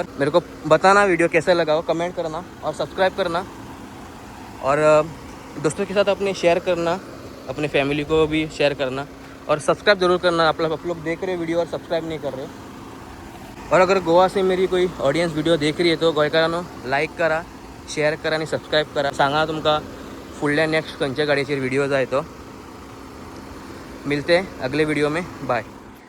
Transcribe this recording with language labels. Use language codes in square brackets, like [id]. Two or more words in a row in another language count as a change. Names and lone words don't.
[hi] मेरे को बताना वीडियो कैसा लगा हो, कमेंट करना और सब्सक्राइब करना, और दोस्तों के साथ अपने शेयर करना, अपने फैमिली को भी शेयर करना, और सब्सक्राइब ज़रूर करना। आप लोग देख रहे वीडियो और सब्सक्राइब नहीं कर रहे। और अगर गोवा से मेरी कोई ऑडियन्स वीडियो देख रही है तो [kok] गोंयकारांनो लाईक करा, शेअर करा आणि सबस्क्राईब करा. सांगा तुमका फुडल्या नेक्स्ट खंयच्या गाडयेचेर व्हिडिओ जाय तो. [hi] मिलते अगले वीडियो में. बाय.